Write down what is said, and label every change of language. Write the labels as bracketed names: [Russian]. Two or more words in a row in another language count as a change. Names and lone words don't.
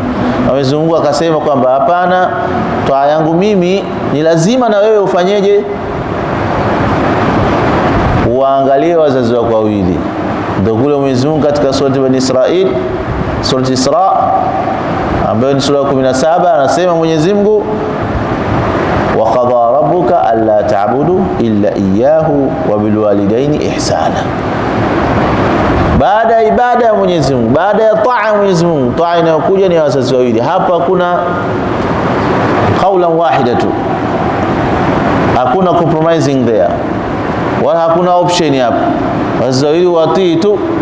[Swahili] Mwenyezi Mungu akasema kwamba hapana, taa yangu mimi ni lazima na wewe ufanyeje? Uangalie wazazi wako wawili. Ndio kule Mwenyezi Mungu katika surati Bani Israil, surati Isra ambayo ni sura 17, anasema Mwenyezi Mungu, [Arabic] وقضى ربك ألا تعبدوا إلا إياه وبالوالدين إحسانا. [Swahili] Baada ya ibada ya Mwenyezi Mungu, baada ya taa ya Mwenyezi Mungu, taa inayokuja ni wazazi wawili. Hapa kuna [Arabic] قولا واحدا [Swahili] tu, hakuna [English] compromising there, [Swahili] wala hakuna option hapa, wazazi wawili watii tu.